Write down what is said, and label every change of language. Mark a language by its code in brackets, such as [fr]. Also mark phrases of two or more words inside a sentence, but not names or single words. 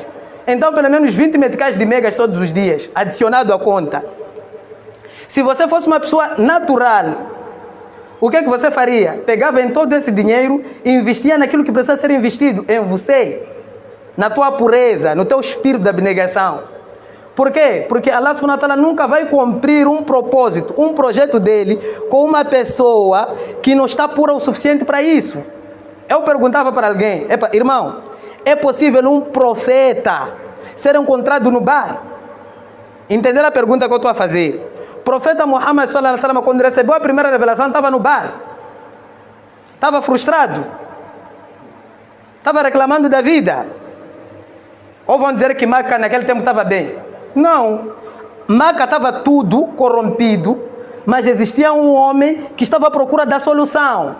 [pt] Então, pelo menos 20 meticais de megas todos os dias, adicionado à conta. Se você fosse uma pessoa natural, o que é que você faria? Pegava em todo esse dinheiro e investia naquilo que precisa ser investido, em você, na tua pureza, no teu espírito de abnegação. Por quê? Porque Allah [ar] سبحانه وتعالى [pt] nunca vai cumprir um propósito, um projeto dele com uma pessoa que não está pura o suficiente para isso. Eu perguntava para alguém, irmão, é possível um profeta ser encontrado no bar? Entender a pergunta que eu estou a fazer? O profeta Muhammad [ar] صلى الله عليه وسلم, [pt] quando recebeu a primeira revelação, estava no bar. Estava frustrado. Estava reclamando da vida. Ou vão dizer que Maca naquele tempo estava bem? Não. Maca estava tudo corrompido, mas existia um homem que estava à procura da solução.